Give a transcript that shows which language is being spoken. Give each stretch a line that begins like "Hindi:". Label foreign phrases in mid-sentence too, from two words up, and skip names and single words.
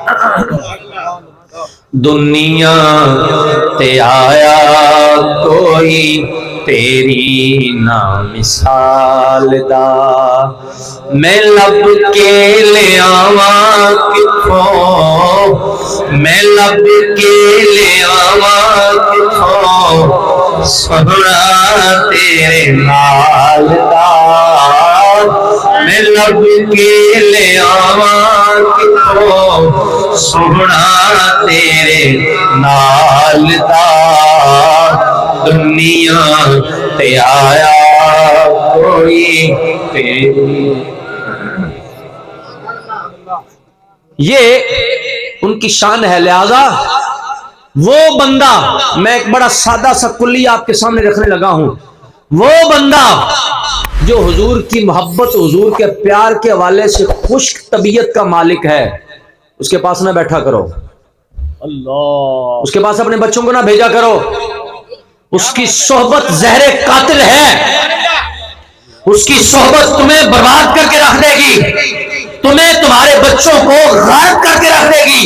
Punjabi: دنیا تے آیا کوئی تیری نہ مثال دا، میں لب کے لے آواں کتھوں، میں لب کے لے آواں کتھوں، سہنا تیرے نال دا، میں لب کے لے آواں کتھوں، سہنا تیرے نال دا، دنیا تے آیا کوئی تیری۔
Urdu: یہ ان کی شان ہے، لہذا وہ بندہ، میں ایک بڑا سادہ سا کلی آپ کے سامنے رکھنے لگا ہوں، وہ بندہ جو حضور کی محبت حضور کے پیار کے حوالے سے خشک طبیعت کا مالک ہے، اس کے پاس نہ بیٹھا کرو، اللہ اس کے پاس اپنے بچوں کو نہ بھیجا کرو، اس کی صحبت زہر قاتل ہے، اس کی صحبت تمہیں برباد کر کے رکھ دے گی، تمہیں تمہارے بچوں کو غارت کر کے رکھ دے گی۔